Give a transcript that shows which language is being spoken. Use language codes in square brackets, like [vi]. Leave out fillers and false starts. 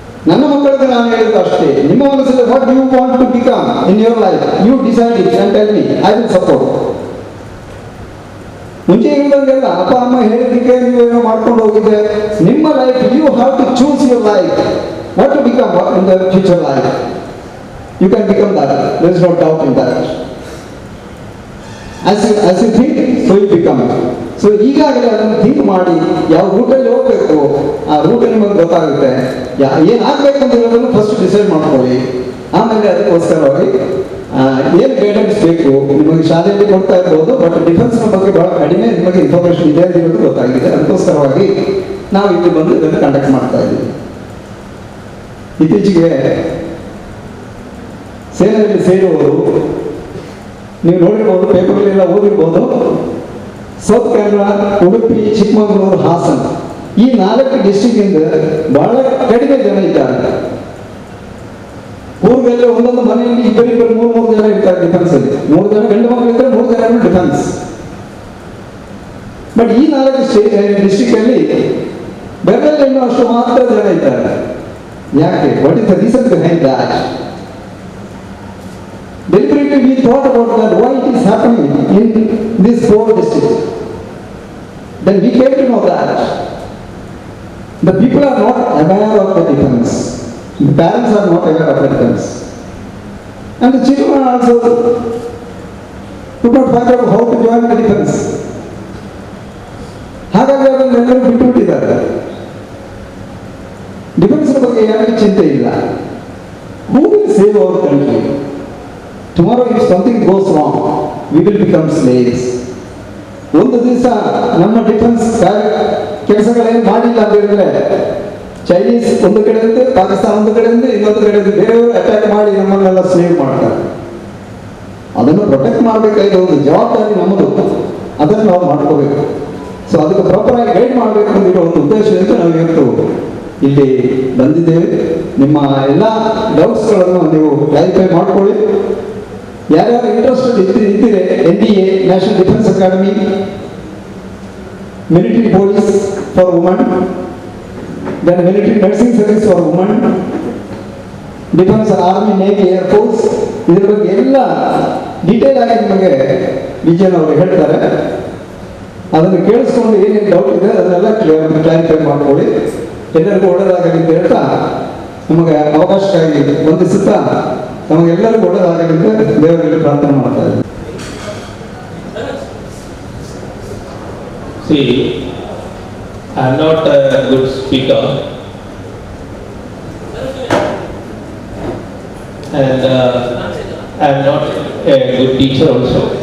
[kn] ನನ್ನ ಮಕ್ಕಳಿಗೆ ನಾನು ಹೇಳಿದ್ದು ಅಷ್ಟೇ, ನಿಮ್ಮ ಮನಸ್ಸಲ್ಲಿ [en] What you want to become in your life, you decide it and tell me, I will support. [kn] ಮುಂಚೆ ಹೇಳಿದಂಗೆಲ್ಲ ಅಪ್ಪ ಅಮ್ಮ ಹೇಳಿದ್ದಕ್ಕೆ ನೀವೇನೋ ಮಾಡ್ಕೊಂಡು ಹೋಗಿದೆ. ನಿಮ್ಮ [en] Life, you have to choose your life, what to become in the future life. You can become that. There is no doubt in that. As you think, so you become. [kn] So ಈಗಾಗಲೇ ಅದನ್ನು think ಮಾಡಿ ಯಾವ ರೂಟಲ್ಲಿ ಹೋಗಬೇಕು ಆ root ನಿಮಗೆ ಗೊತ್ತಾಗುತ್ತೆ. ಏನಾಗಬೇಕು ಅಂತ ಹೇಳೋದನ್ನು ಫಸ್ಟ್ ಡಿಸೈಡ್ ಮಾಡ್ಕೊಳ್ಳಿ. ಆಮೇಲೆ ಅದಕ್ಕೋಸ್ಕರವಾಗಿ ಏನು ಗೈಡೆನ್ಸ್ ಬೇಕು ನಿಮಗೆ ಶಾಲೆಯಲ್ಲಿ ಕೊಡ್ತಾ ಇರ್ಬೋದು, ಬಟ್ ಡಿಫೆನ್ಸ್ನ ಬಗ್ಗೆ ಬಹಳ ಕಡಿಮೆ ನಿಮಗೆ ಇನ್ಫಾರ್ಮೇಶನ್ ಇದೆ ಅಂತ ಹೇಳೋದು ಗೊತ್ತಾಗಿದೆ. ಅದಕ್ಕೋಸ್ಕರವಾಗಿ ನಾವು ಇಲ್ಲಿ ಬಂದು ಇದನ್ನು ಕಂಡಕ್ಟ್ ಮಾಡ್ತಾ ಇದ್ದೀವಿ. ಇತ್ತೀಚೆಗೆ ಸೇನೆಯಲ್ಲಿ ಸೇರುವವರು ನೀವು ನೋಡಿರ್ಬೋದು, ಪೇಪರ್ಲೆಲ್ಲ ಓದಿರ್ಬೋದು, ಸೌತ್ ಕನ್ನಡ, ಉಡುಪಿ, ಚಿಕ್ಕಮಗಳೂರು, ಹಾಸನ ಈ 4 ಡಿಸ್ಟ್ರಿಕ್ಟಿಂದ ಬಹಳ ಕಡಿಮೆ ಜನ ಇದ್ದಾರೆ. ಊರುಗಳಲ್ಲಿ ಒಂದೊಂದು ಮನೆಯಲ್ಲಿ ಇಬ್ಬರಿಬ್ಬರು 3 ಜನ ಇರ್ತಾರೆ ಡಿಫೆನ್ಸ್ ಅಲ್ಲಿ. 3 ಜನ ಗಂಡು ಮಕ್ಕಳು ಇದ್ದರೆ 3 ಜನ ಡಿಫೆನ್ಸ್. ಬಟ್ ಈ 4 ಡಿಸ್ಟ್ರಿಕ್ಟ್ ಅಲ್ಲಿ ಬೆರಳಲ್ಲಿ ಇನ್ನೂ ಅಷ್ಟು ಮಾತ್ರ ಜನ ಇದ್ದಾರೆ. ಯಾಕೆ? [en] What is the reason behind that? Deliberately we thought about that, why it is happening in these 4 districts. Then we came to know that the people are not aware of the defense. The parents are not aware of the defense. And the children also could not find out how to join the defense. [kn] ಹಾಗಾಗಿ ಅದನ್ನೆಲ್ಲರೂ ಬಿಟ್ಟುಬಿಟ್ಟಿದ್ದಾರೆ. Defence ಬಗ್ಗೆ ಯಾರಿಗೆ ಚಿಂತೆ ಇಲ್ಲ. [en] Who will save our country? Tomorrow if something goes wrong, we will become slaves. [kn] ಒಂದು ದಿವಸ ನಮ್ಮ defence ಕೆಲಸಗಳೇನು ಮಾಡಿಲ್ಲ ಅಂತ ಹೇಳಿದ್ರೆ ಚೈನೀಸ್ ಒಂದು ಕಡೆಯಿಂದ, ಪಾಕಿಸ್ತಾನ ಒಂದು ಕಡೆಯಿಂದ, ಇನ್ನೊಂದು ಕಡೆಯಿಂದ ಬೇರೆಯವರು ಅಟ್ಯಾಕ್ ಮಾಡಿ ನಮ್ಮನ್ನೆಲ್ಲ ಸ್ಲೇವ್ ಮಾಡ್ತಾರೆ. ಅದನ್ನು ಪ್ರೊಟೆಕ್ಟ್ ಮಾಡಬೇಕಾಗಿರೋ ಒಂದು ಜವಾಬ್ದಾರಿ ನಮ್ಮದು, ಅದನ್ನು ನಾವು ಮಾಡ್ಕೋಬೇಕು. ಸೊ ಅದಕ್ಕೆ ಪ್ರಾಪರ್ ಆಗಿ ಗೈಡ್ ಮಾಡಬೇಕು ಅಂದಿರೋ ಒಂದು ಉದ್ದೇಶದಿಂದ ನಾವು ಇವತ್ತು ಇಲ್ಲಿ ಬಂದಿದ್ದೇವೆ. ನಿಮ್ಮ ಎಲ್ಲ ಡೌಟ್ಸ್ಗಳನ್ನು ನೀವು ಕ್ಲಾರಿಫೈ ಮಾಡ್ಕೊಳ್ಳಿ. ಯಾರ್ಯಾರು ಇಂಟ್ರೆಸ್ಟೆಡ್ ಇದ್ದೀರಿ, NDA national defence academy, [en] military police for woman, then military nursing service for women, defense army, navy, air force, [kn] ಇದರ ಬಗ್ಗೆ ಎಲ್ಲ ಡೀಟೇಲ್ ಆಗಿ ನಿಮಗೆ ವಿಜಯನ್ ಅವರು ಹೇಳ್ತಾರೆ. ಅದನ್ನು ಕೇಳಿಸ್ಕೊಂಡು ಏನೇನು ಡೌಟ್ ಇದೆ ಅದನ್ನೆಲ್ಲ ಕ್ಲಾರಿಫೈ ಮಾಡ್ಕೊಳ್ಳಿ. ಎಲ್ಲರಿಗೂ ಒಳ್ಳೆಯದಾಗಲಿ ಅಂತ ಹೇಳ್ತಾ ನಮಗೆ ಅವಕಾಶಕ್ಕಾಗಿ ವಂದಿಸುತ್ತಾ ನಮಗೆಲ್ಲರಿಗೂ ಒಳ್ಳೆಯದಾಗಲಿ ಅಂತ ದೇವರಲ್ಲಿ ಪ್ರಾರ್ಥನೆ ಮಾಡ್ತಾ ಇದ್ದೀನಿ. [en] See, I am not a good speaker, and I am not a good teacher also.